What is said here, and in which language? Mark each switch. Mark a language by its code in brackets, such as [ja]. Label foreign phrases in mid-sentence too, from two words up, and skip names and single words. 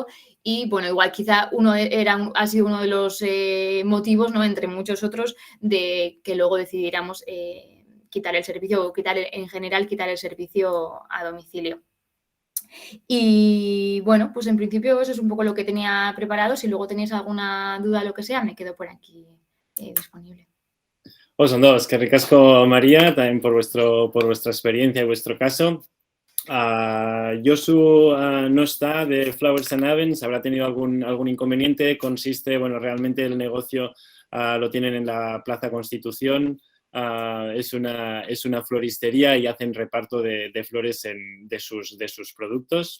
[es] Y bueno, igual quizá ha sido uno de los motivos, ¿no?, entre muchos otros, de que luego decidiéramos quitar el servicio o quitar el servicio a domicilio. Y bueno, pues en principio eso es un poco lo que tenía preparado. Si luego tenéis alguna duda o lo que sea, me quedo por aquí disponible. [eu] Oso, eskerrik asko, [es] María, también por vuestra experiencia y vuestro caso. Josu no está de Flowers and Avens, habrá tenido algún inconveniente. Consiste, bueno, realmente el negocio lo tienen en la Plaza Constitución. Es una floristería y hacen reparto de flores de sus productos.